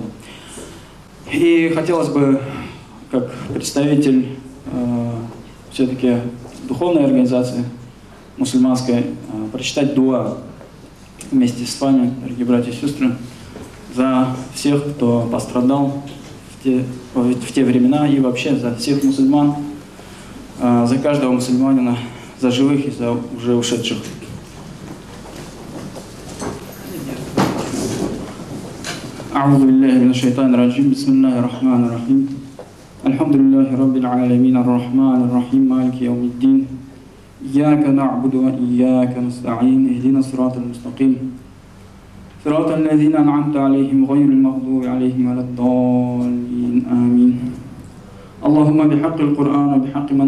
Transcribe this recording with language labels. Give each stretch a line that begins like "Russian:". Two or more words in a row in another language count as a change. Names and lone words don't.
Russian: И хотелось бы, как представитель все-таки духовной организации мусульманской, прочитать дуа вместе с вами, дорогие братья и сестры, за всех, кто пострадал в те времена, и вообще за всех мусульман, за каждого мусульманина, за живых и за уже ушедших.
Arabic: أعوذ بالله من الشيطان الرجيم بسم الله الرحمن الرحيم الحمد لله رب العالمين الرحمن الرحيم مالك يوم الدين إياك نعبد وإياك نستعين اهدنا الصراط المستقيم صراط الذين أنعمت عليهم غير المغضوب عليهم ولا الضالين آمين اللهم بحق القرآن وبحق من